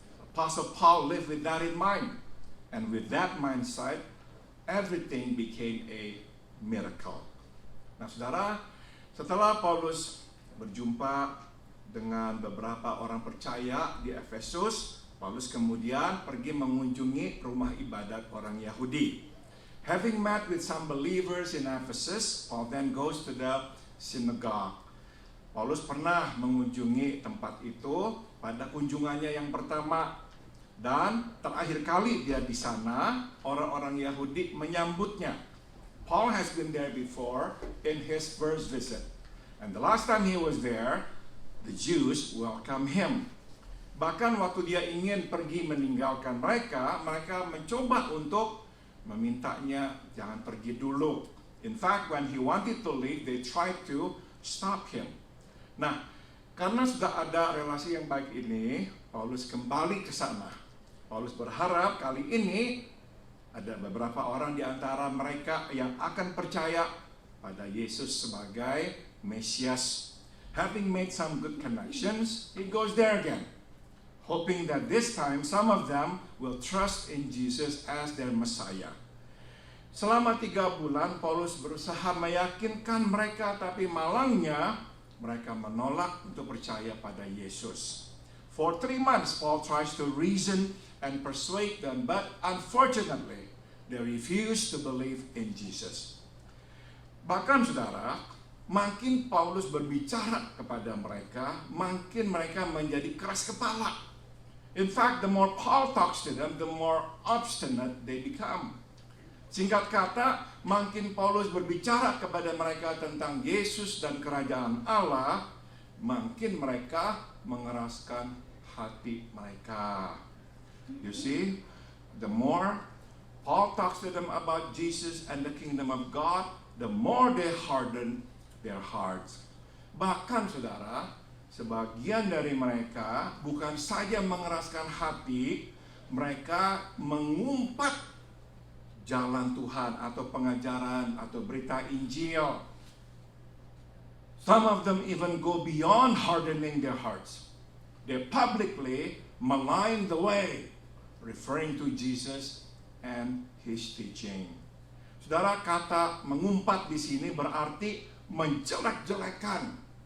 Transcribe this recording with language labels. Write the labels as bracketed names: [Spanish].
[English] Apostle Paul lived with that in mind. And with that mindset, everything became a miracle. [Indonesian] Nah, saudara, setelah Paulus berjumpa dengan beberapa orang percaya di Efesus, Paulus kemudian pergi mengunjungi rumah ibadat orang Yahudi. [English] Having met with some believers in Ephesus, Paul then goes to the synagogue. [Indonesian] Paulus pernah mengunjungi tempat itu pada kunjungannya yang pertama, dan terakhir kali dia di sana, orang-orang Yahudi menyambutnya. [English] Paul has been there before in his first visit, and the last time he was there, the Jews welcome him. [Indonesian] Bahkan waktu dia ingin pergi meninggalkan mereka, mereka mencoba untuk memintanya jangan pergi dulu. [English] In fact, when he wanted to leave, they tried to stop him. [Indonesian] Nah, karena sudah ada relasi yang baik ini, Paulus kembali ke sana. Paulus berharap kali ini ada beberapa orang di antara mereka yang akan percaya pada Yesus sebagai Mesias. [English] Having made some good connections, he goes there again, hoping that this time some of them will trust in Jesus as their Messiah. [Indonesian] Selama 3 bulan, Paulus berusaha meyakinkan mereka, tapi malangnya mereka menolak untuk percaya pada Yesus. [English] For 3 months, Paul tries to reason and persuade them, but unfortunately, they refuse to believe in Jesus. [Indonesian] Bahkan, saudara, makin Paulus berbicara kepada mereka, makin mereka menjadi keras kepala. [English] In fact, the more Paul talks to them, the more obstinate they become. [Indonesian] Singkat kata, makin Paulus berbicara kepada mereka tentang Yesus dan kerajaan Allah, makin mereka mengeraskan hati mereka. [English] You see, the more Paul talks to them about Jesus and the kingdom of God, the more they harden their hearts. [Indonesian] Bahkan saudara, sebagian dari mereka bukan saja mengeraskan hati, mereka mengumpat jalan Tuhan atau pengajaran atau berita Injil. [English] Some of them even go beyond hardening their hearts. They publicly malign the way, referring to Jesus and his teaching. [Indonesian] Saudara, kata mengumpat di sini berarti menjelek-jelekan.